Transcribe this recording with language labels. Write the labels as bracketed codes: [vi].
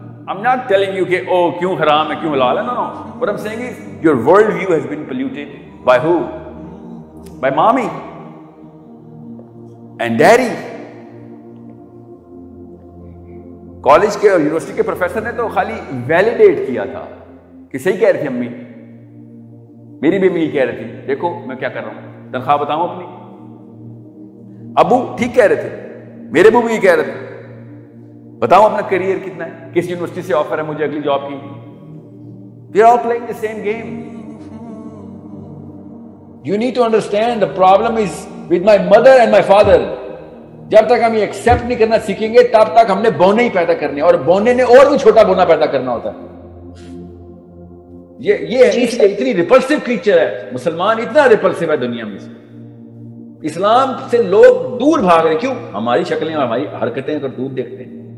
[en] I'm not telling you [ur] کہ کیوں حرام ہے کیوں حلال ہے. [en] No. What I'm saying is your world view has been polluted by who? By mommy and daddy. [ur] College کے اور یونیورسٹی کے پروفیسر نے تو خالی ویلیڈیٹ کیا تھا کہ صحیح کہہ رہی تھی امی, میری بھی امی کہہ رہی تھی دیکھو میں کیا کر رہا ہوں, تنخواہ بتاؤں اپنی. ابو ٹھیک کہہ رہے تھے, میرے ابو بھی یہ کہہ رہے تھے بتاؤ اپنا کیریئر کتنا ہے, کس یونیورسٹی سے آفر ہے مجھے اگلی جاب کی. [en] We are all playing the same game. You need to understand the problem is with my mother and my father. [ur] جب تک ہم یہ ایکسپٹ نہیں کرنا سیکھیں گے تب تک ہم نے بونے ہی پیدا کرنے, اور بونے نے اور بھی چھوٹا بونا پیدا کرنا ہوتا ہے. یہ اتنی ریپلسو کریچر ہے. مسلمان اتنا ریپلسو ہے دنیا میں. اسلام سے لوگ دور بھاگ رہے. کیوں؟ ہماری شکلیں اور ہماری حرکتیں اگر دور دیکھتے ہیں.